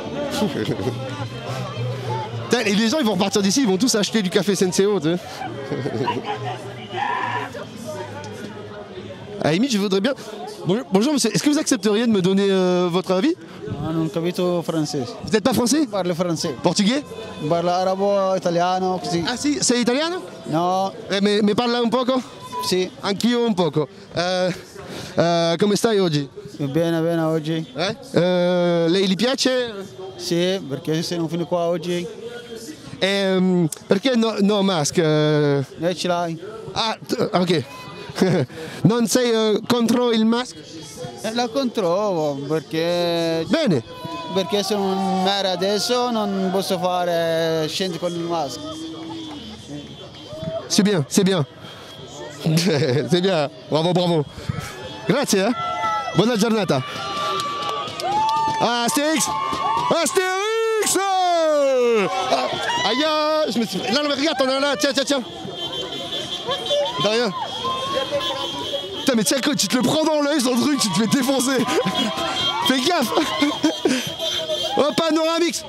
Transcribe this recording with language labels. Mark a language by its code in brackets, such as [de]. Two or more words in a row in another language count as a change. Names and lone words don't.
[fr] Et les gens ils vont repartir d'ici, ils vont tous acheter du café Senseo, tu sais. À la limite, je voudrais bien... Bonjour monsieur, est-ce que vous accepteriez de me donner votre avis? [it] Non capito français. [fr] Vous n'êtes pas français? Parle français. Portugais? [it] Parle arabo, italiano, così. Ah si, sei italiano? No. Mi parla un poco? Sì. Anch'io un poco. Come stai oggi? Bene, bene oggi. Lei gli piace? Sì, perché se non fino qua oggi. Perché no mask? Lei ce l'hai? Ah, ok. Non sei contro il mask? La controllo perché... Bene. Perché sono in mare adesso non posso fare scendere con il mask. [fr] C'est bien, c'est bien. C'est bien. Bravo, bravo. [it] Grazie, hein. Buona giornata. [fr] Ah, Astérix! Astérix! Aïe, je me suis... Là, mais regarde, t'en as là. Tiens, tiens, tiens. De rien. Putain, mais tiens, quand tu te le prends dans l'œil, son truc, tu te fais défoncer. Fais gaffe. Oh, Panoramix.